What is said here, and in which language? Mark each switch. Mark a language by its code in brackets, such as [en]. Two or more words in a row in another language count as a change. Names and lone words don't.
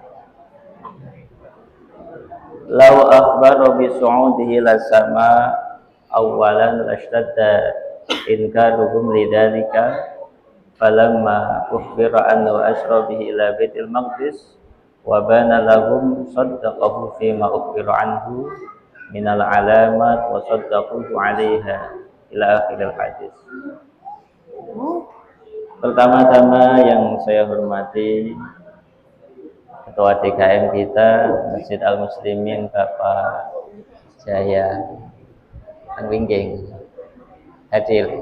[ar] لو أخبر بصعوده لسماء أولا لاشتد إنكارهم لذلك فلما أخبر أنه أسري به إلى بيت المقدس وبان لهم صدقه فيما أخبر عنه من العلامات وصدقوه عليها إلى آخر الحديث. [id] Pertama-tama yang saya hormati Ketua DKM kita Masjid Al-Muslimin Bapak Jaya Anwingging hadir.